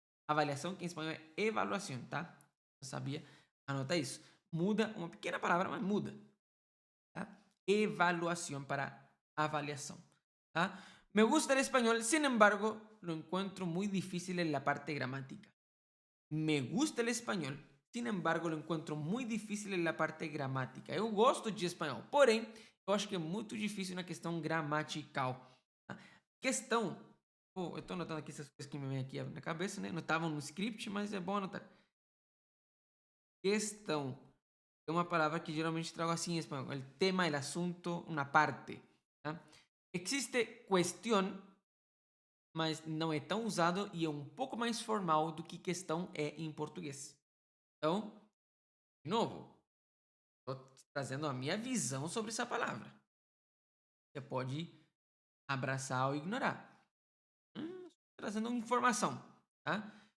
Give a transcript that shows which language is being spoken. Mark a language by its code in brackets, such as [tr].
[pt] Avaliação, que em espanhol é evaluação, tá? Não sabia? Anota isso. Muda uma pequena palavra, mas muda. Tá? [es] Evaluación para avaliación. ¿Ah? Me gusta el español, sin embargo, lo encuentro muy difícil en la parte gramática. Me gusta el español, sin embargo, lo encontro muito difícil na parte gramática. [pt] Eu gosto de espanhol, porém, eu acho que é muito difícil na questão gramatical. Tá? Questão, eu estou anotando aqui essas coisas que me vêm aqui na cabeça, né? Não estavam no script, mas é bom anotar. Questão é uma palavra que geralmente trago assim em espanhol. [es] El tema, el asunto, una parte. ¿Tá? [pt] Existe questão, mas não é tão usado e é um pouco mais formal do que questão é em português. Então, de novo, estou trazendo a minha visão sobre essa palavra. Você pode abraçar ou ignorar. Trazendo informação, tá?